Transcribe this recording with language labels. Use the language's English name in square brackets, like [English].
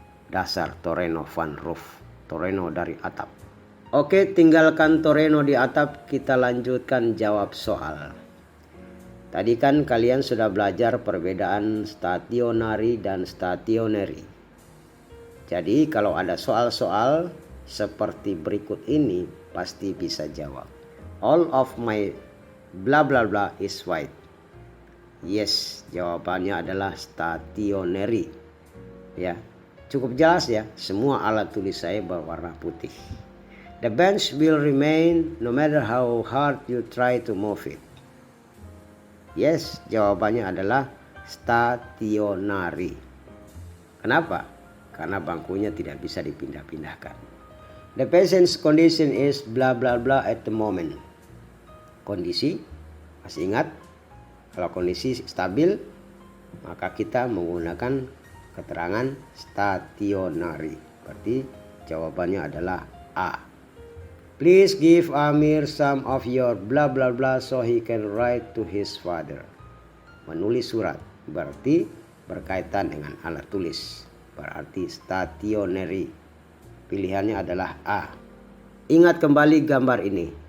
[Indonesian] Dasar Toreno Van Roof. Toreno dari atap. Oke, tinggalkan Toreno di atap, kita lanjutkan jawab soal. Tadi kan kalian sudah belajar perbedaan stationary dan stationary. Jadi kalau ada soal-soal seperti berikut ini pasti bisa jawab. [English] All of my bla bla bla is white. [Indonesian] Yes, jawabannya adalah stationary. Ya, cukup jelas ya. Semua alat tulis saya berwarna putih. [English] The bench will remain no matter how hard you try to move it. [Indonesian] Yes, jawabannya adalah stationary. Kenapa? Karena bangkunya tidak bisa dipindah-pindahkan. [English] The patient's condition is bla bla bla at the moment. [Indonesian] Kondisi, masih ingat? Kalau kondisi stabil, maka kita menggunakan keterangan stationary. Berarti jawabannya adalah A. [English] Please give Amir some of your bla bla bla so he can write to his father. [Indonesian] Menulis surat berarti berkaitan dengan alat tulis. Berarti stationary. Pilihannya adalah A. Ingat kembali gambar ini.